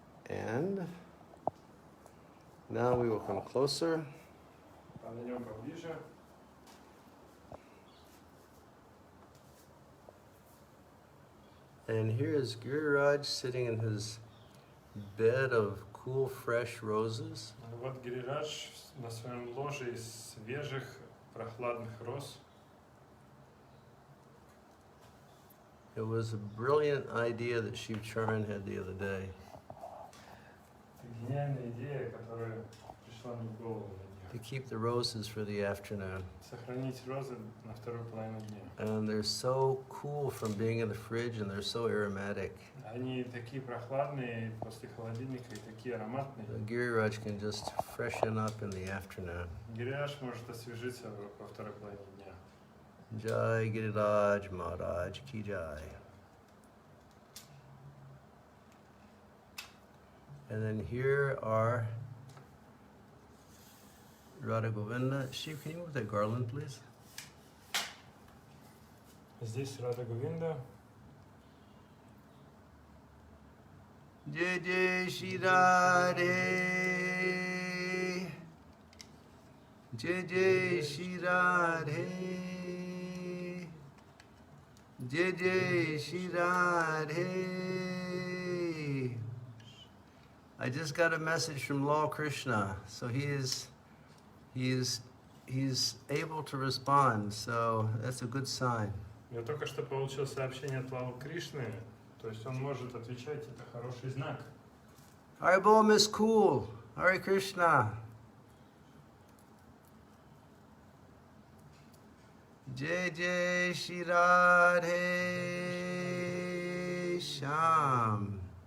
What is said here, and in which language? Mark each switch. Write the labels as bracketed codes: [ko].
[en] And now we will come closer. [ru] Подойдем поближе. [en] And here is Giriraj sitting in his bed of cool, fresh roses. [ru] Вот Гирирадж на своем ложе из свежих, прохладных роз. [en] It was a brilliant idea that Shiv Charan had the other day. [ru] Это гениальная идея, которая пришла мне в голову на [en] To [ru] днях. [en] keep the roses for the afternoon. [ru] Сохранить розы на вторую половину дня. [en] And they're so cool from being in the fridge and they're so aromatic. [ru] Они такие прохладные после холодильника и такие ароматные. [en] Giriraj can just freshen up in the afternoon. [ru] Гирирадж может освежиться во второй половине дня. [hi] Jai Giriraj Maharaj Ki Jai. [en] And then here are Radha Govinda. Shiv, can you move that garland, please? [ru] Здесь Рада Говинда. [hi] Jai Jai Shri Radhe. Jai Jai Shri Radhe. Jai Jai Shri Radhe. [en] I just got a message from Lord Krishna, so he's able to respond, so that's a good sign. [ru] Я только что получил сообщение от Лорда Кришны, то есть он может отвечать, это хороший знак. [en] Hare Bol, Miss Cool. Hare Krishna. [hi] Jai Jai Shri Radhe Shyam.